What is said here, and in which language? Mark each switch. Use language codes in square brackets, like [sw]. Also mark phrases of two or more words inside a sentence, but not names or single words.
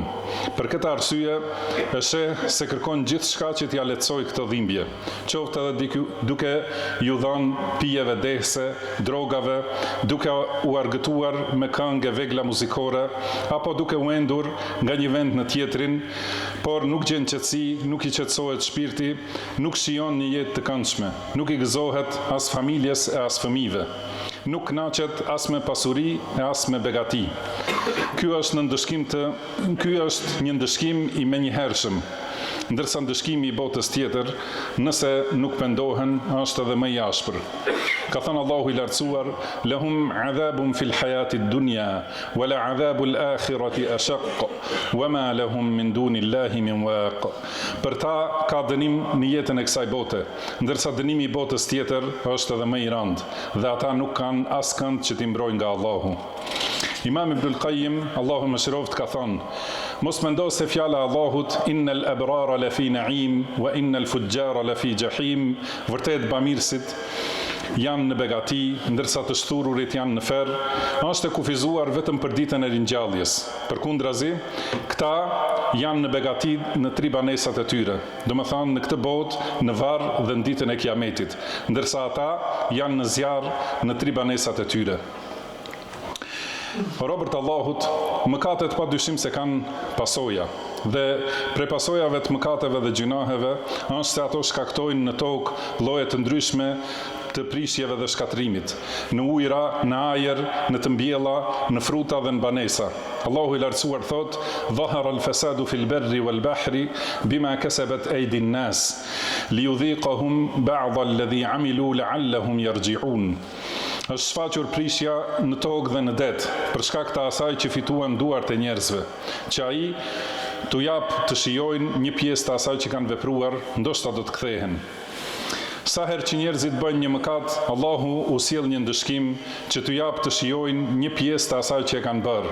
[sq] Për këtë arsye, e sheh se kërkon gjithçka që t'ia lehtësoj këtë dhimbje, qoftë edhe duke ju dhënë pijeve dehse, drogave, duke u argëtuar me këngë vegla muzikore, apo duke u endur nga një vend në tjetrin, por nuk gjen qetësi, nuk i qetësohet shpirti, nuk shijon një jetë të këndshme, nuk i gëzohet as familjes e as fëmijëve, nuk kënaqet as me pasuri e as me begati. Ky është një ndëshkim i menjëhershëm, ndërsa ndëshkimi i botës tjetër, nëse nuk pendohen, është edhe më i ashpër. Ka thënë Allahu i lartësuar: [ar] "لهم عذاب في الحياة الدنيا ولعذاب الآخرة أشق وما لهم من دون الله من واق." [sq] Për ta ka dënim në jetën e kësaj bote, ndërsa dënimi i botës tjetër është edhe më i rëndë, dhe ata nuk kanë askënd që t'i mbrojnë nga Allahu. Imam Ibn al-Qayyim, Allahu mëshiroft, ka thënë: mos mendo se fjala e Allahut [ar] إن الأبرار لفي نعيم وإن الفجار لفي جحيم, [sq] vërtet bamirësit janë në begati, ndërsa të shtururit janë në ferr, është e kufizuar vetëm për ditën e ringjalljes. Përkundrazi, këta janë në begati në 3 banesat e tyre, domethënë në këtë botë, në varr dhe në ditën e Kiametit, ndërsa ata janë në zjarr në 3 banesat e tyre. Robërt Allahut, mëkatet pa dyshim se kanë pasoja, dhe prej pasojave të mëkateve dhe gjunaheve është se ato shkaktojnë në tokë lloje të ndryshme të prishjeve dhe shkatrimit, në ujra, në ajër, në të mbjella, në fruta dhe në banesa. [ar] Allahu i lartësuar thot: "ظهر الفساد في البر والبحر بما كسبت أيدي الناس ليذيقهم بعض الذي عملوا لعلهم يرجعون." [sq] Është shfaqur prishja në tokë dhe në det, për shkak të asaj që fituan duart e njerëzve, që ai t'u jap të shijojnë një pjesë të asaj që kanë vepruar, ndoshta do të kthehen. Sa herë që njerëzit bëjnë një mëkat, Allahu u sjell një ndëshkim që t'u jap të shijojnë një pjesë të asaj që e kanë bërë.